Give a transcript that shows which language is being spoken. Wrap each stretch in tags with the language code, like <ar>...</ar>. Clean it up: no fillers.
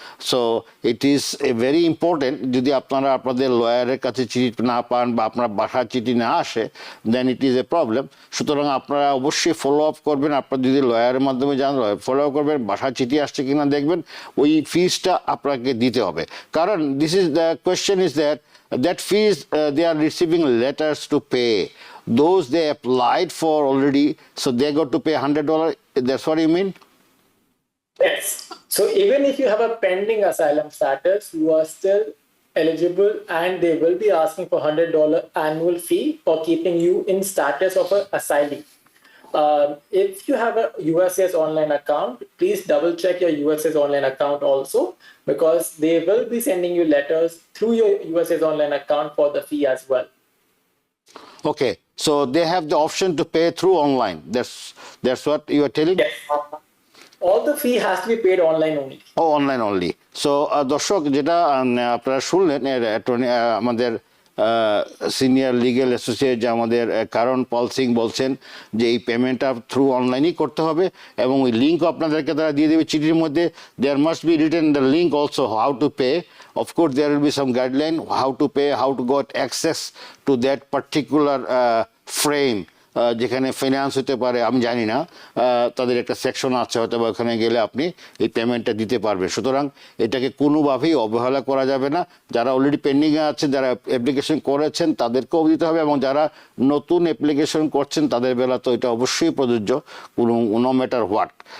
<en>so it is a very important,</en> <bn>যদি আপনারা আপনাদের লয়ারের কাছে চিঠি না পান বা আপনার বাসার চিঠি না আসে,</bn> <en>Then it is a problem.</en> <bn>সুতরাং আপনারা অবশ্যই ফলো আপ করবেন, আপনার যদি লয়ারের মাধ্যমে যান ফলো করবেন, বাসার চিঠি আসছে কিনা দেখবেন, ওই ফিসটা আপনাকে দিতে হবে।</bn> <en>কারণ this is the question is that fees they are receiving letters to pay, those they applied for already, so they got to pay $100. That's what you mean? Yes. So even if you have a pending asylum status, you are still eligible, and they will be asking for $100 annual fee for keeping you in status of an asylee. If you have a USCIS online account, please double check your USCIS online account also, because they will be sending you letters through your USCIS online account for the fee as well. Okay, so they have the option to pay through online. That's what you are telling? Yes. All the fee has to be paid online only. Oh, online only.</en> <bn>So দর্শক, যেটা আপনারা শুনলেন, আমাদের senior legal associate যে আমাদের কারণপাল সিং বলছেন যে এই পেমেন্টটা থ্রু অনলাইনই করতে হবে, এবং ওই লিঙ্কও আপনাদেরকে তারা দিয়ে দেবে চিঠির মধ্যে।</bn> <en>There must be written the link also how to pay. Of course, there will be some guideline how to pay, how to get access to that particular frame.</en> <bn>যেখানে ফাইন্যান্স হতে পারে, আমি জানি না, তাদের একটা সেকশন আছে হয়তো, বা ওখানে গেলে আপনি এই পেমেন্টটা দিতে পারবেন। সুতরাং এটাকে কোনোভাবেই অবহেলা করা যাবে না। যারা অলরেডি পেন্ডিংয়ে আছেন, যারা অ্যাপ্লিকেশন করেছেন, তাদেরকেও দিতে হবে, এবং যারা নতুন অ্যাপ্লিকেশন করছেন তাদের বেলা তো এটা অবশ্যই প্রযোজ্য,</bn> <en>No matter what.</en>